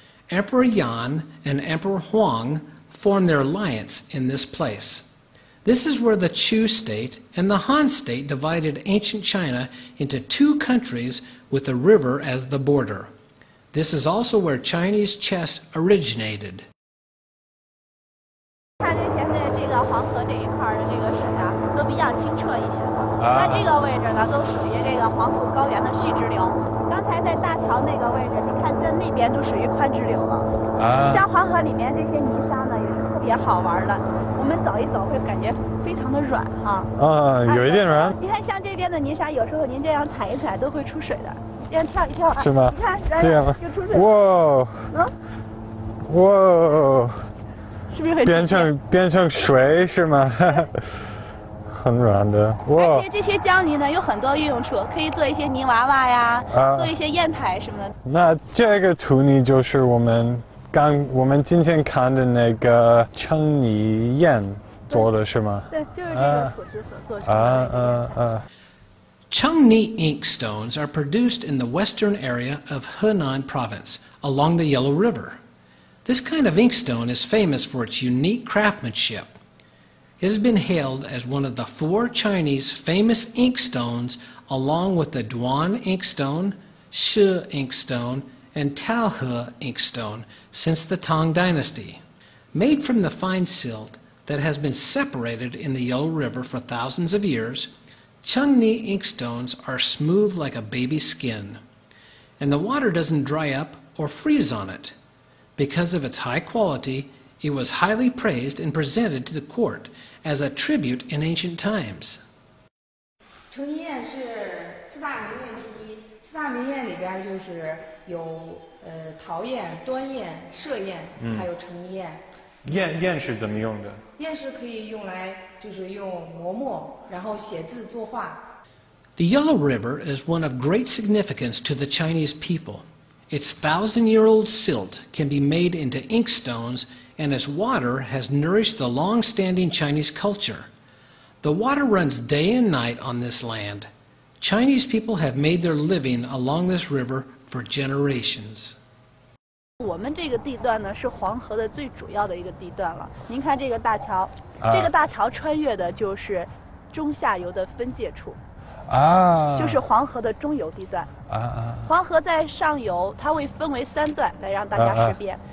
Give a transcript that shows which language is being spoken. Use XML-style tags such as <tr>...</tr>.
<en>Emperor Yan and Emperor Huang formed their alliance in this place. This is where the Chu state and the Han state divided ancient China into two countries with the river as the border. This is also where Chinese chess originated.</en> <zh>看见现在这个黄河这一块的这个水啊，都比较清澈一点了。那这个位置呢，都属于这个黄土高原的蓄支流。刚才在大桥那个位置，你看在那边就属于宽支流了。像黄河里面这些泥沙呢，也是特别好玩的。我们走一走会感觉非常的软哈。有一点软。你看像这边的泥沙，有时候您这样踩一踩都会出水的，这样跳一跳啊。是吗？你看，这样就出水。哇！哇！是不是很变成水是吗？很软的。而且这些胶泥呢有很多运用处，可以做一些泥娃娃呀，做一些砚台什么的。那这个土泥就是我们今天看的那个청리砚做的是吗？对，就是这个土质所做成的。</zh> <en>Changshu ink stones are produced in the western area of Henan province along the Yellow River. This kind of inkstone is famous for its unique craftsmanship. It has been hailed as one of the 4 Chinese famous inkstones along with the Duan inkstone, Shi inkstone, and Taohe inkstone since the Tang Dynasty. Made from the fine silt that has been separated in the Yellow River for thousands of years, Changshu inkstones are smooth like a baby's skin, and the water doesn't dry up or freeze on it. Because of its high quality, it was highly praised and presented to the court as a tribute in ancient times.</en> <zh>成衣砚是4大名砚之一，4大名砚里边就是有陶砚、端砚、歙砚，还有成衣砚。砚是怎么用的？砚是可以用来就是用磨墨，然后写字作画。</zh> <en>The Yellow River is one of great significance to the Chinese people. Its 1,000-year-old silt can be made into inkstones, and its water has nourished the long-standing Chinese culture. The water runs day and night on this land. Chinese people have made their living along this river for generations.</en> <zh>我们这个地段呢是黄河的最主要的一个地段了。您看这个大桥，这个大桥穿越的就是中下游的分界处。就是黄河的中游地段。黄河在上游，它会分为3段来让大家识别。</zh>